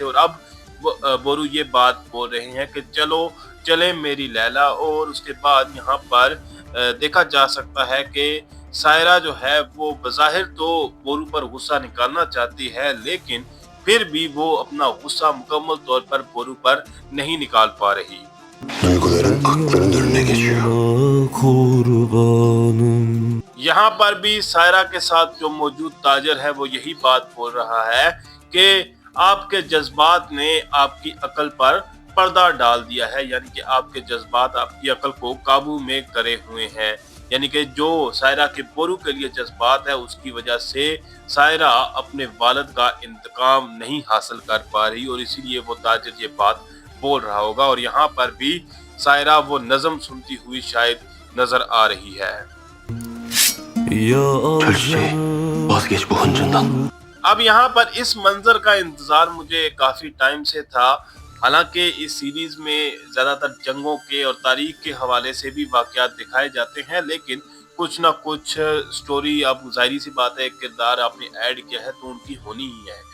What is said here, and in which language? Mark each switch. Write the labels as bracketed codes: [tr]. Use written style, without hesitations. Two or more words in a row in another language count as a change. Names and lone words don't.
[ur] اور اب بورو یہ بات بول رہے ہیں کہ چلو چلے میری لیلیٰ. اور اس کے بعد یہاں پر دیکھا جا سکتا ہے کہ سائرہ جو ہے وہ بظاہر تو بورو پر غصہ نکالنا چاہتی ہے، لیکن پھر بھی وہ اپنا غصہ مکمل طور پر بورو پر نہیں نکال پا رہی. [tr] Duyguların aklının önüne geçiyor. [ur] یہاں پر بھی سائرہ کے ساتھ جو موجود تاجر ہے وہ یہی بات بول رہا ہے کہ آپ کے جذبات نے آپ کی عقل پر پردہ ڈال دیا ہے، یعنی کہ آپ کے جذبات آپ کی عقل کو قابو میں کرے ہوئے ہیں. یعنی کہ جو سائرہ کے بورو کے لیے جذبات ہے، اس کی وجہ سے سائرہ اپنے والد کا انتقام نہیں حاصل کر پا رہی اور اسی لیے وہ تاجر یہ بات بول رہا ہوگا. اور یہاں پر بھی سائرہ وہ نظم سنتی ہوئی شاید نظر آ رہی ہے. [tr] Türkçe vazgeç bu hıncından. [ur] اب یہاں پر اس منظر کا انتظار مجھے کافی ٹائم سے تھا. حالانکہ اس سیریز میں زیادہ تر جنگوں کے اور تاریخ کے حوالے سے بھی واقعات دکھائے جاتے ہیں، لیکن کچھ نہ کچھ اسٹوری، اب ظاہر سی بات ہے کردار آپ نے ایڈ کیا ہے تو ان کی ہونی ہی ہے.